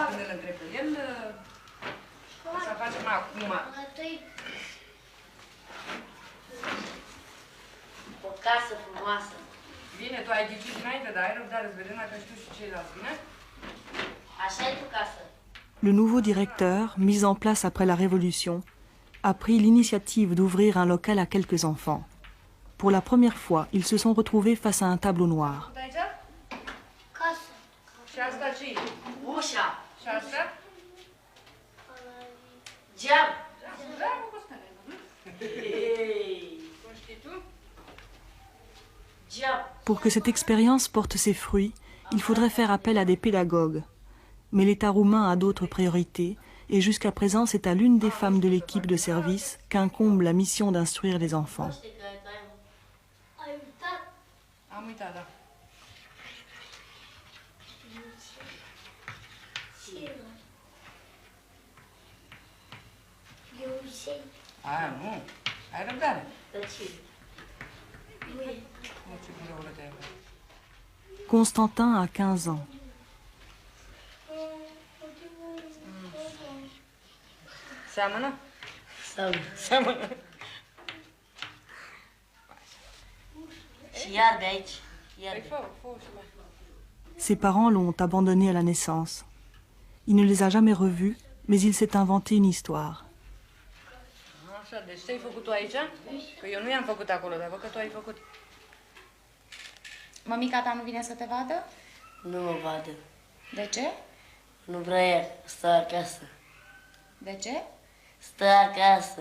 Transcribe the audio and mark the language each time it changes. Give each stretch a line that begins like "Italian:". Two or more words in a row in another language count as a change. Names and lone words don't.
Romanian: Când îl întreb pe el, să facem acum. O casă frumoasă. Bine, tu ai ghicit înainte, dar ai răbdare să vedem dacă știu și ceilalți, bine? Așa e tu casă.
French: Le nouveau directeur, mis en place après la Révolution, a pris l'initiative d'ouvrir un local à quelques enfants. Pour la première fois, ils se sont retrouvés face à un tableau noir.
Romanian: Aici? Casă. Și asta ce e? Ușa. Și asta? Geam. Da, mă, Costel. Cum știi tu? Geam.
French: Pour que cette expérience porte ses fruits, il faudrait faire appel à des pédagogues. Mais l'État roumain a d'autres priorités, et jusqu'à présent, c'est à l'une des femmes de l'équipe de service qu'incombe la mission d'instruire les enfants.
Romanian: Ai uitat? Am uitat, da. Nu. Ai răbdare. Dar ce? Nu, ce birou te-ai avut.
French: Constantin a 15 ans.
Romanian: Seamănă? Seamănă. Și iar de aici. Iar Păi de... fă și mai.
French: Ses parents l'ont abandonné à la naissance. Il ne les a jamais revus, mais il s'est inventé une histoire.
Romanian: Așa, deci ce ai făcut tu aici? Că eu nu i-am făcut acolo, dar văd că tu ai făcut. Mămica ta nu vine să te vadă? Nu mă vadă. De ce? Nu vrea ea. Stă acasă. De ce? Stă acasă.